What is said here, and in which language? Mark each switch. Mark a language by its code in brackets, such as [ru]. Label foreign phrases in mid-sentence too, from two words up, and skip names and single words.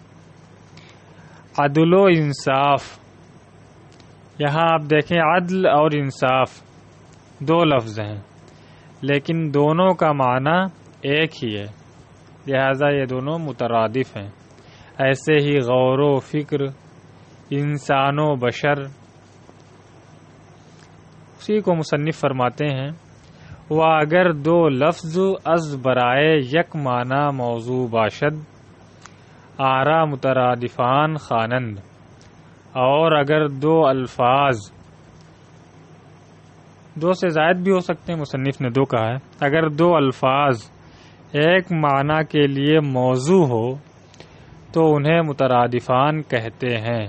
[ur] عدل و انصاف، یہاں آپ دیکھیں عدل اور انصاف دو لفظ ہیں لیکن دونوں کا معنی ایک ہی ہے، لہذا یہ دونوں مترادف ہیں. ایسے ہی غور و فکر، انسان و بشر، اسی کو مصنف فرماتے ہیں وہ [fa] اگر دو لفظ از برائے یک معنی موضوع باشد آرا مترادفان خوانند، [ur] اور اگر دو الفاظ دو سے زائد بھی ہو سکتے ہیں، مصنف نے دو کہا ہے، اگر دو الفاظ ایک معنی کے لیے موضوع ہو تو انہیں مترادفان کہتے ہیں.